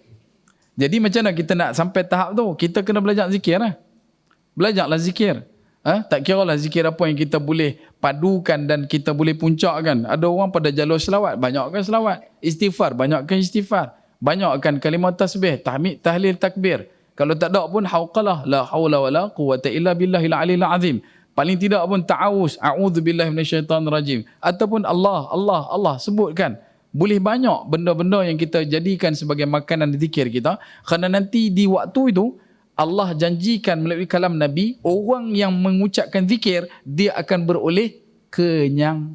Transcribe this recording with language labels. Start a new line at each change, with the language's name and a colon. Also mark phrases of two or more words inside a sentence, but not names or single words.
Malay: Jadi macam mana kita nak sampai tahap tu? Kita kena belajar zikir lah. Belajarlah zikir. Tak kira lah zikir apa yang kita boleh padukan dan kita boleh puncakkan. Ada orang pada jalur selawat, banyakkan selawat. Istighfar, banyakkan istighfar. Banyakkan kalimah tasbih, tahmid, tahlil, takbir. Kalau tak ada pun hauqalah,
Arabic: لا حول ولا قوة إلا بالله العلي العظيم.
Malay: Paling tidak pun ta'awuz,
Arabic: أعوذ بالله من الشيطان الرجيم.
Malay: Ataupun Allah sebutkan. Boleh banyak benda-benda yang kita jadikan sebagai makanan zikir kita. Kerana nanti di waktu itu Allah janjikan melalui kalam Nabi, orang yang mengucapkan zikir dia akan beroleh kenyang.